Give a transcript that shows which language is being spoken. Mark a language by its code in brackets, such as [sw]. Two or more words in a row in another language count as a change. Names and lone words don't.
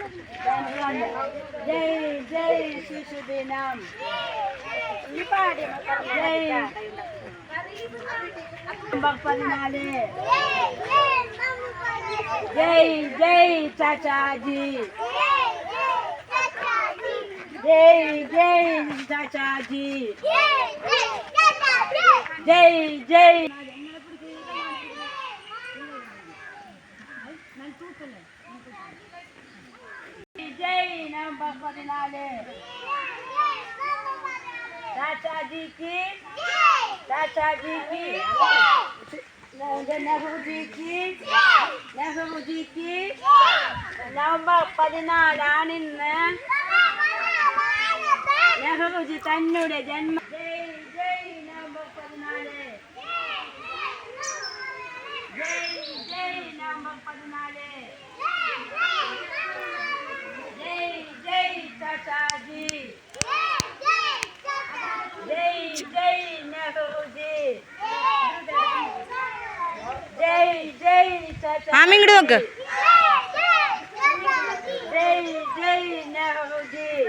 [ml] ജയ് ജയ് ശിശുദിനം, ജയ് നവംബർ 14. ജയ് ജയ് ചാച്ചാജി, ജയ് ജയ് ചാച്ചാജി, ജയ് ജയ്. [hi] जय नवंबर 14. चाचा जी की, चाचा जी की, नेहरू जी की, नेहरू जी की [ml] നവംബർ 14 ആണിന്ന് നെഹ്റുജി തന്നുടെ ജന്മ. ജയ് ജയ് നവംബർ 14. ജയ് ജയ് നവംബർ 14. [hi] जय जय चाचाजी, जय जय नेहरू जी, जय जय चाचा. [ml] ഇങ്ങോട്ട് നോക്ക്. [hi] जय जय नेहरू जी.